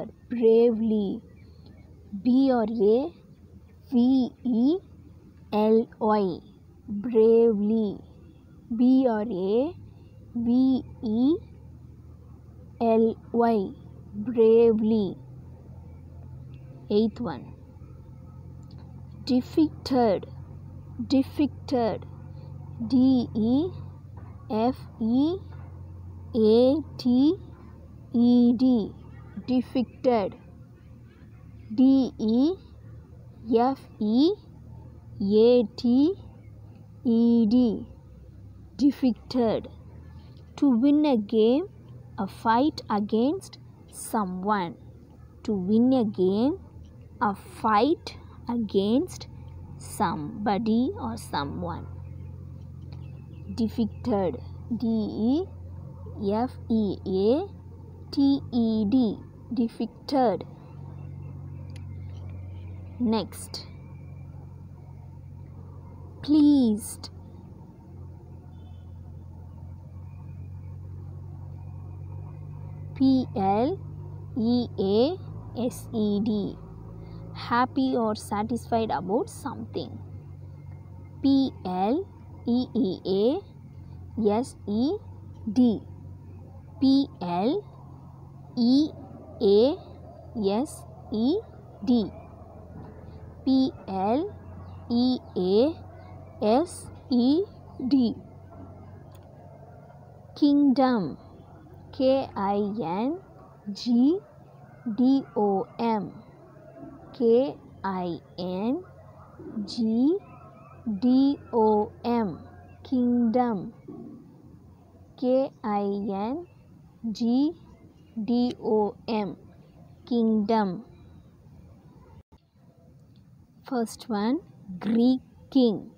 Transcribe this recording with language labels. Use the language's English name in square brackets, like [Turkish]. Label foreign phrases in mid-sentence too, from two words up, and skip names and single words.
[English] Bravely. B-R-A-V-E-L-Y, bravely. B-R-A-V-E-L-Y, bravely. Eighth one, defeated. Defeated. D-E-F-E-A-T-E-D, defeated. D-E-F-E-A-T-E-D, defeated. To win a game, a fight against someone. To win a game, a fight against somebody or someone. Defeated. D-E-F-E-A-T-E-D, defeated. Next, pleased. P-L-E-A-S-E-D, happy or satisfied about something. P-L-E-E-A-S-E-D, P-L-E-A-S-E-D, P-L-E-A-S-E-D. Kingdom. K-I-N-G-D-O-M, K-I-N-G-D-O-M, kingdom. Kingdom. Kingdom. First one, Greek king.